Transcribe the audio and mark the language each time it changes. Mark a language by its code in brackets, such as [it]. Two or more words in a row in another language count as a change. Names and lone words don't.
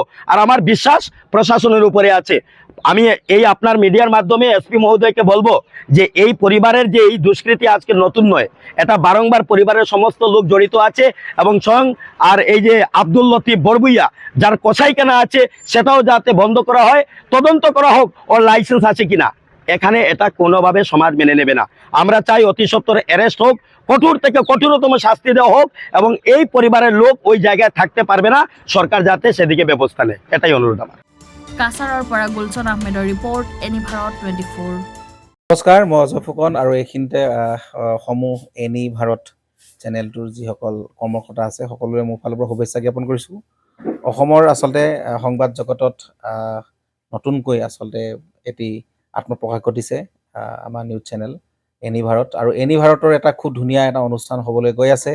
[bn] আর আমার বিশ্বাস প্রশাসনের উপরে আছে। আমি এই আপনার মিডিয়ার মাধ্যমে এসপি মহোদয়কে বলবো যে এই পরিবারের যে এই দুষ্কৃতি আজকে নতুন নয়, এটা বারংবার পরিবারের সমস্ত লোক জড়িত আছে এবং স্বয়ং আর এই যে আব্দুল লতিফ বড়বুইয়া যার কসাইখানা আছে সেটাও যাতে বন্ধ করা হয়, তদন্ত করা হোক ওর লাইসেন্স আছে কিনা। এখানে এটা কোনোভাবে সমাজ মেনে নেবে না। আমরা চাই অতি সত্বর অ্যারেস্ট হোক, কঠোর থেকে কঠোরতম শাস্তি দেওয়া হোক এবং এই পরিবারের লোক ওই জায়গায় থাকতে পারবে না, সরকার যাতে সেদিকে ব্যবস্থা নেয়, এটাই অনুরোধ আমার। [as] কাছাৰৰ পৰা গুলচন আহমেদৰ ৰিপৰ্ট, এনি ভাৰত 24। নমস্কাৰ, মই অজয় ফুকন আৰু এইখিনিতে সমূহ এনি ভাৰত চেনেলটোৰ যিসকল কৰ্মকৰ্তা আছে সকলোৰে মোৰ ফালৰ পৰা শুভেচ্ছা জ্ঞাপন কৰিছোঁ। অসমৰ আচলতে সংবাদ জগতত নতুনকৈ আচলতে এটি আত্মপ্ৰকাশ ঘটিছে আমাৰ নিউজ চেনেল এনি ভাৰত, আৰু এনি ভাৰতৰ এটা খুব ধুনীয়া এটা অনুষ্ঠান হ'বলৈ গৈ আছে।